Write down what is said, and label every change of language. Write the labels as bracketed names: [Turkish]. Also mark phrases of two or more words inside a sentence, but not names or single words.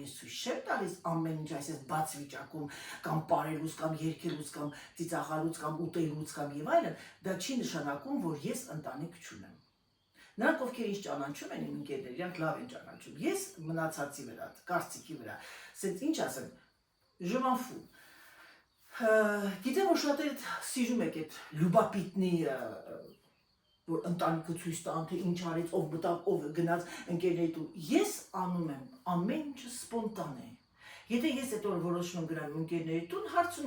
[Armenian] ես ցույց չեմ տալիս ամեն ինչ այսպես բաց վիճակում կամ պարելուց կամ երգելուց կամ ծիծաղալուց կամ ուտելուց կամ եւ այլն, դա չի նշանակում, որ ես ընտանիք չունեմ։ Նրանք ովքեր ինձ ճանաչում են իմ ընկերները, իրանք լավ են ճանաչում։ Ես մնացածի վրա, կարծիքի վրա, ասենց ինչ ասեմ, [French] je m'en fous։ [Armenian] Գիտեմ, որ շատերը սիրում եք այդ լյուբապիտնի որ ընտանիքը ցույց տան, թե ինչ արեց, ով մտավ, ով գնաց ընկերների տուն։ Ես անում եմ ամեն ինչը սպոնտանե։ Եթե ես այդ օրը որոշում եմ գնալ ընկերների տուն, հարցում